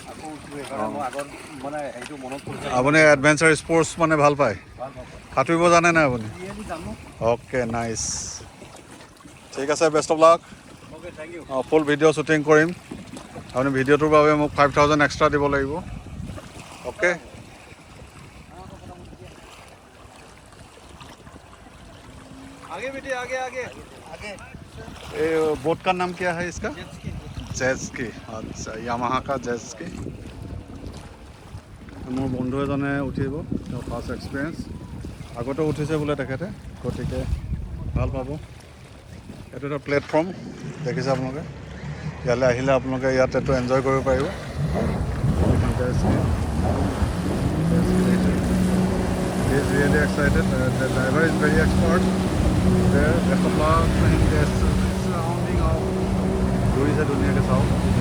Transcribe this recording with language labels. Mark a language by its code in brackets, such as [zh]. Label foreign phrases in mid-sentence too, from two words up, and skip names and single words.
[as] আপুনি [en] adventure sports [as] মানে ভাল পায়? সাঁতুৰিব জানে নাই আপুনি? [en] okay, nice. [as] ঠিক আছে, [en] best of luck. full video shooting [as] কৰিম। আপুনি ভিডিঅ'টোৰ বাবে মোক 5000 এক্সট্ৰা দিব লাগিব। [hi] ओके आगे बेटे आगे आगे आगे। ये बोट का नाम क्या है इसका? जेट स्की। अच्छा, यामाहा का जेट स्की। [as] মোৰ বন্ধু এজনে উঠিব, তেওঁ [en] first experience, [as] আগতে উঠিছে বোলে তেখেতে, গতিকে ভাল পাব। এইটো এটা প্লেটফৰ্ম দেখিছে আপোনালোকে, ইয়ালৈ আহিলে আপোনালোকে ইয়াত এইটো এনজয় কৰিব পাৰিব। [en] He is really excited. The driver is very expert. There, there's a lot of things. There's surrounding of [hi] दूरी से दुनिया के साथ